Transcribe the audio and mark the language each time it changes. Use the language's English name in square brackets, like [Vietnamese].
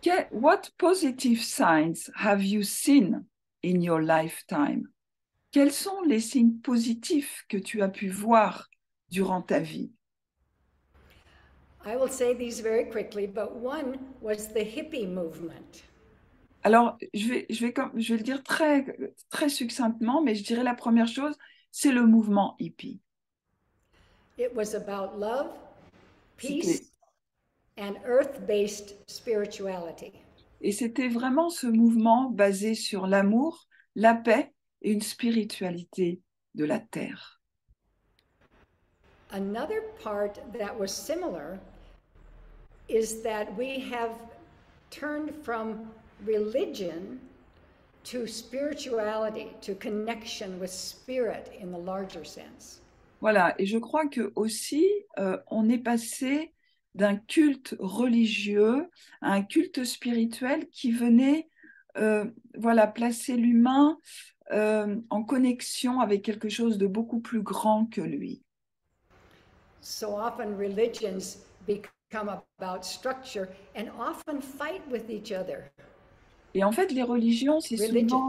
[English] What positive signs have you seen in your lifetime? [French] Quels sont les signes positifs que tu as pu voir durant ta vie? [English] I will say these very quickly, but one was the hippie movement. [French] Alors, je vais le dire très, très succinctement, mais je dirais la première chose, c'est le mouvement hippie. [English] It was about love, [French] C'était- [English] peace, and earth-based spirituality. [French] Et c'était vraiment ce mouvement basé sur l'amour, la paix et une spiritualité de la terre. [English] Another part that was similar is that we have turned from religion to spirituality, to connection with spirit in the larger sense. [French] Voilà, et je crois que aussi on est passé d'un culte religieux à un culte spirituel qui venait placer l'humain en connexion avec quelque chose de beaucoup plus grand que lui. [English] So often religions become about structure and often fight with each other. [French] Et en fait, les religions, c'est souvent,